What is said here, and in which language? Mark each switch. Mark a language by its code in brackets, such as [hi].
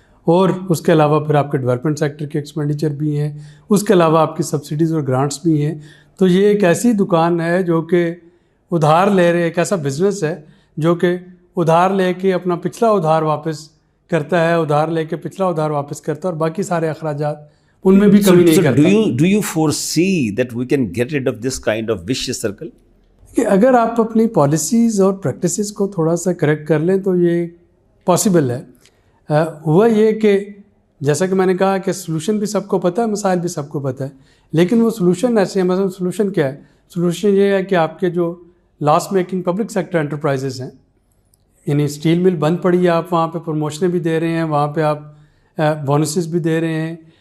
[ur] اور اس کے علاوہ پھر آپ کے ڈیولپمنٹ سیکٹر کے ایکسپینڈیچر بھی ہیں، اس کے علاوہ آپ کی سبسڈیز اور گرانٹس بھی ہیں. تو یہ ایک ایسی دکان ہے جو کہ ادھار لے رہے، ایک ایسا بزنس ہے جو کہ ادھار لے کے اپنا پچھلا ادھار واپس کرتا ہے، ادھار لے کے پچھلا ادھار واپس کرتا ہے، اور باقی سارے اخراجات ان میں بھی کمی نہیں کرتا. [en] Do you foresee that we can get rid of this kind of vicious circle? [ur] کہ اگر آپ اپنی پالیسیز اور پریکٹسز کو تھوڑا سا کریکٹ کر لیں تو یہ پاسبل ہے. ہوا یہ کہ جیسا کہ میں نے کہا کہ سلوشن بھی سب کو پتہ ہے، مسائل بھی سب کو پتہ ہے، لیکن وہ سلوشن ایسے ہیں. مثلا سلوشن کیا ہے؟ سلوشن یہ ہے کہ آپ کے جو لاس میکنگ پبلک سیکٹر انٹرپرائزز ہیں، یعنی اسٹیل مل بند پڑی ہے، آپ وہاں پہ پروموشنیں بھی دے رہے ہیں، وہاں پہ آپ بونسز بھی دے رہے ہیں.